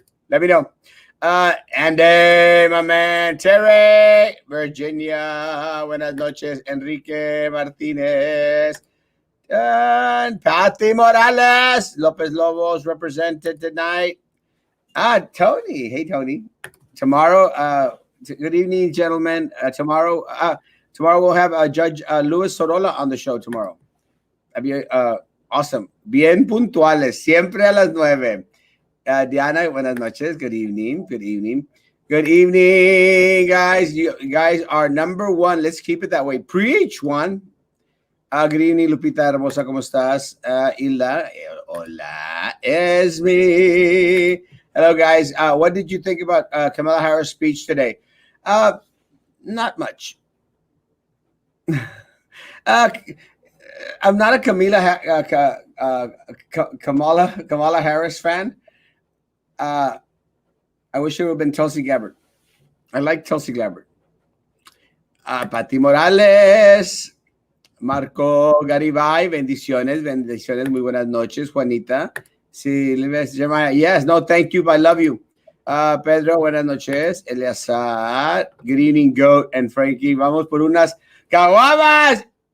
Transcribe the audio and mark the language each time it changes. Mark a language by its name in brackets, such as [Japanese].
[English] Let me know. Andy, my man, Terry, Virginia, [Spanish] buenas noches, [English] Enrique Martinez, and Patty Morales, Lopez Lobos represented tonight. Tony. Hey, Tony. Tomorrow, good evening, gentlemen. Tomorrow we'll have Judge Luis Sorolla on the show tomorrow. That'd be awesome. [Spanish] Bien puntuales, siempre a las 9. [English] Diana, [Spanish] buenas noches. [English] Good evening. Good evening. Good evening, guys. You guys are number one. Let's keep it that way. Preach one. Good evening, Lupita Hermosa. [Spanish] ¿Cómo estás? [English] Hilda. [Spanish] Hola. [English] Es me. Hello, guys. What did you think about Kamala Harris' speech today? Not much. I'm not a Kamala Harris fan. I wish it would have been Tulsi Gabbard. I like Tulsi Gabbard. [Spanish] Pati Morales, Marco Garibay, bendiciones, muy buenas noches, Juanita. Sí, [English] Jeremiah, yes, no, thank you, I love you. Pedro, [Spanish] buenas noches. [English] Eleazar, good evening, Goat, and Frankie. [Spanish] Vamos por unas caguamas.